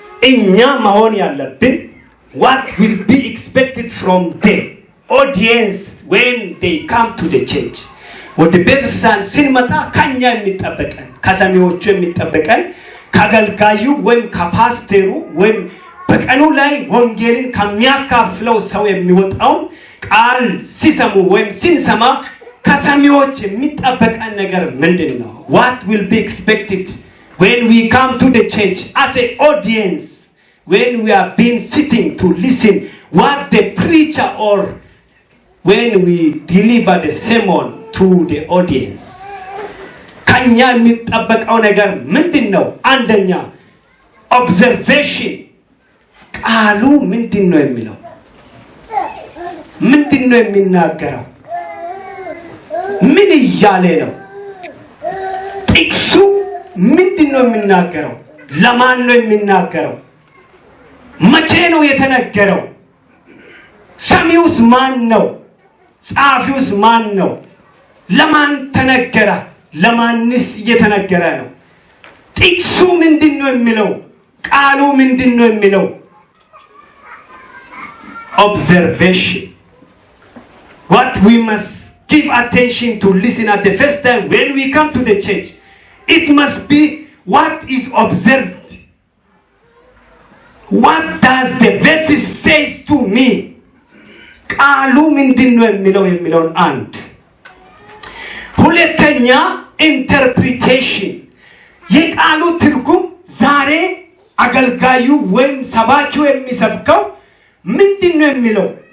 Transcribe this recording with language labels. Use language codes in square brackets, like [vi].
[am] እኛ መሆን ያለብን [en] what will be expected from the audience when they come to the church [am] ወደ ቤተክርስቲያን ስንመጣ ከኛ የሚጠበቀን ከሰሚዎቹ የሚጠበቀን ከአገልጋዩ ወይም ከፓስተሩ ወይም በቀኑ ላይ ወንጌልን ከሚያካፍለው ሰው የሚወጣው ቃል ሲሰሙ ወይም ሲንሰማ ከሰሚዎች የሚጠበቀን ነገር ምንድነው? [en] What will be expected when we come to the church as an audience, when we are being sitting to listen what the preacher or when we deliver the sermon to the audience. [am] ከኛ የሚጠበቀው ነገር ምንድነው? አንደኛ observation ቃሉ ምንድነው የሚለው? ምንድነው የሚናገረው? ምን እያለ ነው? ጥቅሱ ምንድነው የሚናገረው? ለማን ነው የሚናገረው? መቼ ነው የተነገረው? ሰሚውስ ማን ነው? ጻፊውስ ማን ነው? ለማን ተነገረ? ለማንስ እየተነገረ ነው? ጥቅሱ ምንድነው የሚለው? ቃሉ ምንድነው የሚለው? [en] Observation. What we must give attention to listen at the first time when we come to the church. It must be what is observed. What does the verse says to me? [am] ቃሉ ምንድነው የሚለውን አንድ ሁለተኛ ኢንተርፕሪቴሽን የቃሉ ትርጉም ዛሬ አገልጋዩ ወይም ሰባኪው የሚሰብከው ምንድነው የሚለው